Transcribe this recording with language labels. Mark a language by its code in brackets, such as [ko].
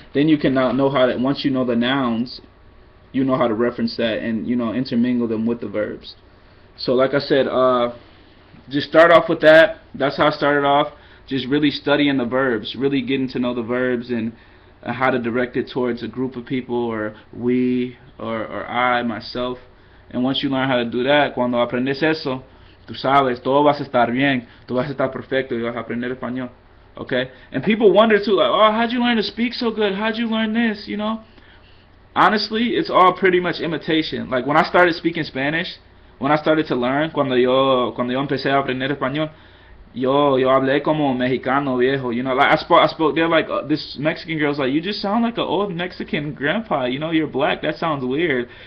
[en] Then you can now know how to, once you know the nouns, you know how to reference that and intermingle them with the verbs. So like I said, just start off with that. That's how I started off. Just really studying the verbs, really getting to know the verbs and how to direct it towards a group of people, or we, or I, myself. And once you learn how to do that, [es] cuando aprendes eso, tú sabes, todo vas a estar bien, tú vas a estar perfecto y vas a aprender español. [en] Okay? And people wonder too, like, oh, how'd you learn to speak so good? How'd you learn this? Honestly, it's all pretty much imitation. Like when I started speaking Spanish, when I started to learn, [es] cuando yo empecé a aprender español, yo hablé como mexicano viejo, [en] you know, like I spoke, they're like, this Mexican girl's like, you just sound like an old Mexican grandpa, you know, you're black, that sounds weird.